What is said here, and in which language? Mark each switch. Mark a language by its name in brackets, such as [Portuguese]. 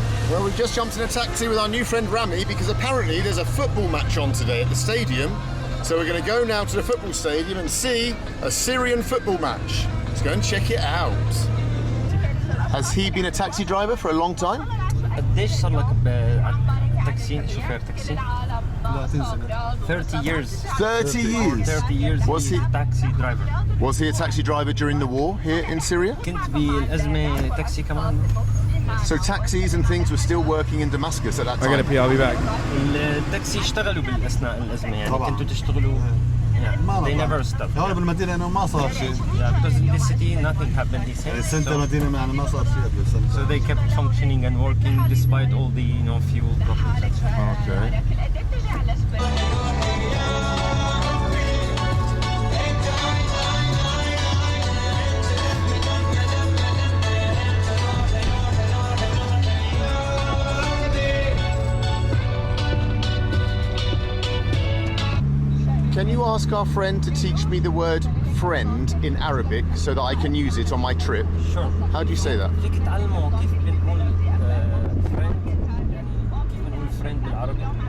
[English] Well, we've just jumped in a taxi with our new friend Rami because apparently there's a football match on today at the stadium. So we're going to go now to the football stadium and see a Syrian football match. Let's go and check it out. Has he been a taxi driver for a long time? [Arabic] قديش صار لك بتاكسي شوفير تاكسي؟ [English] 30 years. 30 years? 30 years. Was he taxi driver? Was he a taxi driver during the war here in Syria? [Arabic] كنت بالأزمة تاكسي كمان. [English] So taxis and things were still working in Damascus at that I gotta time. pee. I'll be back. [Arabic] التاكسي اشتغلوا بالأثناء الأزمة يعني كنتوا تشتغلوا. [English] They never stopped. [Arabic] هون بالمدينة إنه ما صار شيء. [English] Yeah, because in this city nothing happened. He said. [Arabic] سنة مدينة يعني ما صار شيء بس. [English] So they kept functioning and working despite all the fuel problems. Okay. Can you ask our friend to teach me the word friend in Arabic so that I can use it on my trip? Sure. How do you say that? [Arabic] فيك تعلموا كيف بنقول friend يعني كيف بنقول friend بالعربي.